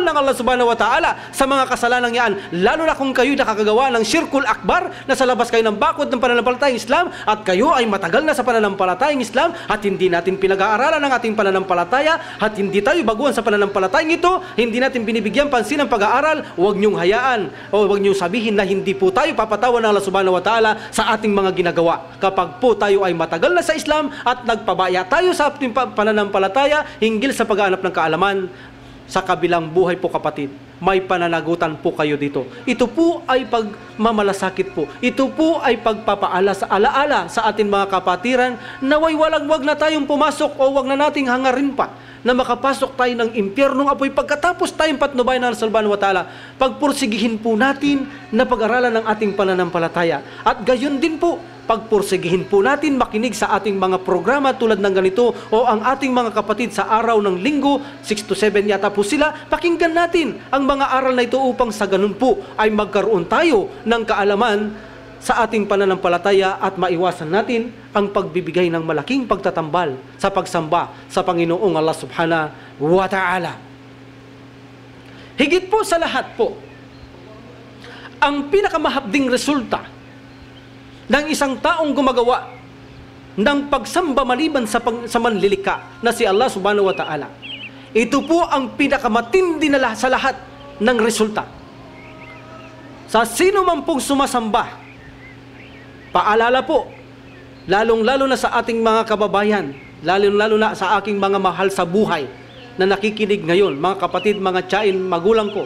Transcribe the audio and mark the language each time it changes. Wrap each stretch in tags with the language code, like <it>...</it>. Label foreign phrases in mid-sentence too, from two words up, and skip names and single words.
<tl>ng</tl> <ar>الله سبحانه وتعالى</ar> <tl>sa mga kasalanan yan, lalo na kung kayo nakakagawa ng</tl> <ar>الشرك الأكبر</ar> <tl>na sa labas kayo ng bakod ng pananampalatayang Islam at kayo ay matagal na sa pananampalatayang Islam at hindi natin pinag-aaralan ang ating pananampalataya at hindi tayo baguhan sa pananampalatayang ito, hindi natin binibigyan pansin ang pag-aaral, wag niyong hayaan o wag niyong sabihin na hindi po tayo papatawan ng</tl> <ar>الله سبحانه وتعالى</ar> <tl>sa ating mga ginagawa. Kapag po tayo ay matagal na sa Islam at nagpabaya tayo sa ating pananampalataya hinggil sa paghahanap ng kaalaman, sa kabilang buhay po kapatid, may pananagutan po kayo dito. Ito po ay pagmamalasakit po. Ito po ay pagpapaala sa ating mga kapatiran, naway wag na tayong pumasok o wag na nating hangarin pa na makapasok tayo ng impyernong apoy pagkatapos tayong patnubayan ng</tl> <ar>الله سبحانه وتعالى.</ar> <tl>Pagpursigihin po natin na pag-aralan ng ating pananampalataya. At gayon din po, pagpursigihin po natin makinig sa ating mga programa tulad ng ganito o ang ating mga kapatid sa araw ng linggo, 6 to 7 yata po sila, pakinggan natin ang mga aral na ito upang sa ganun po ay magkaroon tayo ng kaalaman sa ating pananampalataya at maiwasan natin ang pagbibigay ng malaking pagtatambal sa pagsamba sa Panginoong</tl> <ar>الله سبحانه وتعالى.</ar> <tl>Higit po sa lahat po, ang pinakamahabding resulta ng isang taong gumagawa ng pagsamba maliban sa manlilika na si</tl> <ar>الله سبحانه وتعالى,</ar> <tl>ito po ang pinakamatindi na sa lahat ng resulta. Sa sino man pong sumasamba, paalala po, lalong-lalo na sa ating mga kababayan, lalong-lalo na sa aking mga mahal sa buhay na nakikinig ngayon, mga kapatid, mga tiyain, magulang ko.</tl>